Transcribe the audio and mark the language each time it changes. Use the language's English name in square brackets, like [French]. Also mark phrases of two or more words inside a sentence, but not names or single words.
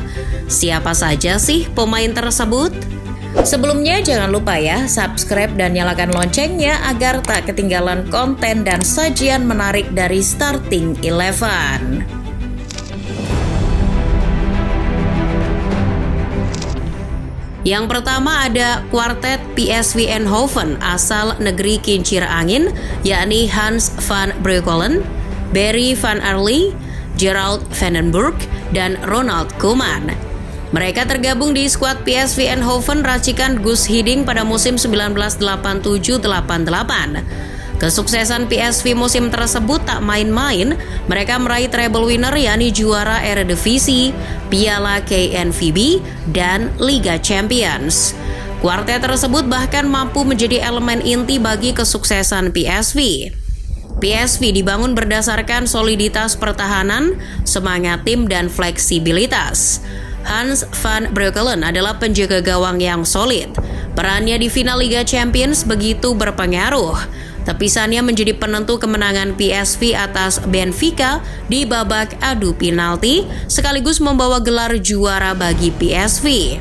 [Indonesian] Siapa saja sih pemain tersebut? Sebelumnya jangan lupa ya, subscribe dan nyalakan loncengnya agar tak ketinggalan konten dan sajian menarik dari Starting Eleven. Yang pertama ada kuartet PSV Eindhoven asal negeri kincir angin, yakni Hans van Breukelen, Barry van Arle, Gerald van den Burg, dan Ronald Koeman. Mereka tergabung di skuad PSV Eindhoven racikan Guus Hiddink pada musim 1987-88. Kesuksesan PSV musim tersebut tak main-main, mereka meraih [English] treble winner [Indonesian] yakni juara Eredivisie, Piala KNVB, dan Liga Champions. Kuartet tersebut bahkan mampu menjadi elemen inti bagi kesuksesan PSV. PSV dibangun berdasarkan soliditas pertahanan, semangat tim, dan fleksibilitas. Hans van Breukelen adalah penjaga gawang yang solid. Perannya di final Liga Champions begitu berpengaruh. Tepisannya menjadi penentu kemenangan PSV atas Benfica di babak adu penalti, sekaligus membawa gelar juara bagi PSV.